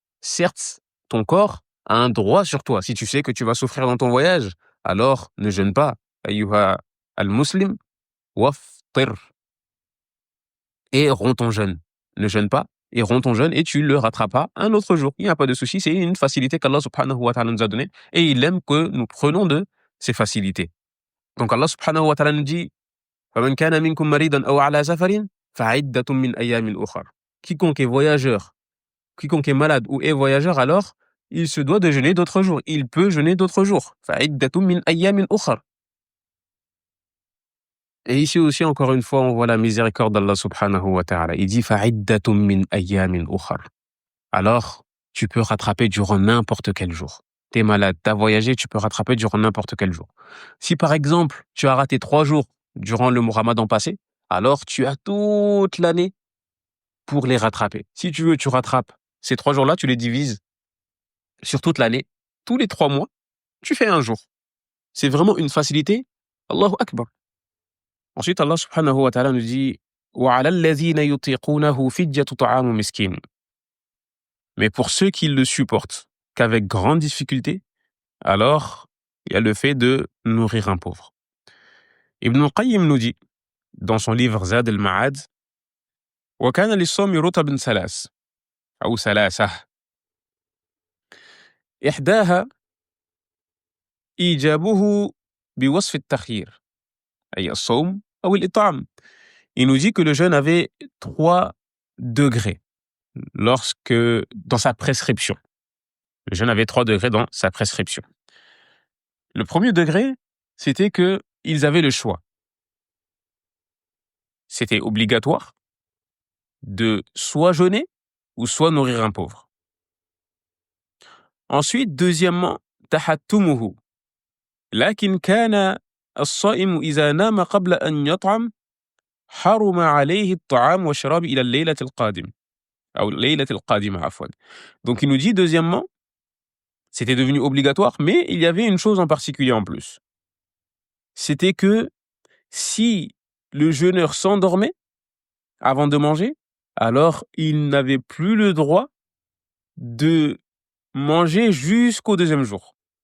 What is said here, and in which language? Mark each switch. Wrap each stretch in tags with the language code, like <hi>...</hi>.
<fr>Certes, ton corps a un droit sur toi. Si tu sais que tu vas souffrir dans ton voyage, alors ne jeûne pas.</fr> <ar>Ayyuha al-muslim, waftir.</ar> <fr>Et romps ton jeûne. Ne jeûne pas et romps ton jeûne et tu le rattraperas un autre jour. Il n'y a pas de souci, c'est une facilité qu'Allah subhanahu wa ta'ala nous a donnée et il aime que nous prenons de ces facilités. Donc Allah subhanahu wa ta'ala nous dit</fr> <ar>فَمَنْ كَانَ مِنْكُمْ مَرِيضًا أَوْ عَلَى سَفَرٍ فَعِدَّةٌ مِنْ أَيَّامٍ أُخَرَ.</ar> <fr>Quiconque est voyageur, quiconque est malade ou est voyageur, alors il se doit de jeûner d'autres jours. Il peut jeûner d'autres jours.</fr> <ar>فَعِدَّةٌ مِنْ أَيَّامٍ أُخَرَ.</ar> <fr>Et ici aussi, encore une fois, on voit la miséricorde d'Allah subhanahu wa ta'ala. Il dit</fr> <ar>فَعِدَّةٌ مِنْ أَيَّامٍ أُخَرَ.</ar> <fr>Alors, tu peux rattraper durant n'importe quel jour. T'es malade, t'as voyagé, tu peux rattraper durant n'importe quel jour. Si par exemple, tu as raté 3 jours durant le Ramadan passé, alors tu as toute l'année pour les rattraper. Si tu veux, tu rattrapes ces 3 jours-là, tu les divises sur toute l'année. Tous les 3 mois, tu fais un jour. C'est vraiment une facilité. Allahu Akbar. Ensuite, Allah subhanahu wa ta'ala nous dit</fr> <ar>وَعَلَى الَّذِينَ يُطِيقُونَهُ فِدْيَةُ طَعَامُ مِسْكِينٍ.</ar> <fr>Mais pour ceux qui le supportent qu'avec grande difficulté, alors il y a le fait de nourrir un pauvre. Ibn al-Qayyim nous dit dans son livre Zad al-Ma'ad</fr> <ar>وَكَانَ لِلصَّوْمِ رُتَبٌ ثَلَاث أو ثلاثة إحداها إيجابه بوصف التخيير أي الصوم أو الإطعام.</ar> <fr>Il nous dit que le jeûne avait 3 degrés dans sa prescription. Le jeûne avait 3 degrés dans sa prescription. Le premier degré, c'était qu'ils avaient le choix. C'était obligatoire de soit jeûner ou soit nourrir un pauvre. Ensuite, deuxièmement, tahattumuhu.</fr> <ar>لكن كان الصائم إذا نام قبل أن يطعم حرم عليه الطعام والشراب إلى الليلة القادمة أو الليلة القادمة عفوا.</ar> <fr>Donc il nous dit deuxièmement, c'était devenu obligatoire, mais il y avait une chose en particulier en plus. C'était que si le jeûneur s'endormait avant de manger, alors il n'avait plus le droit de manger jusqu'au deuxième jour.</fr>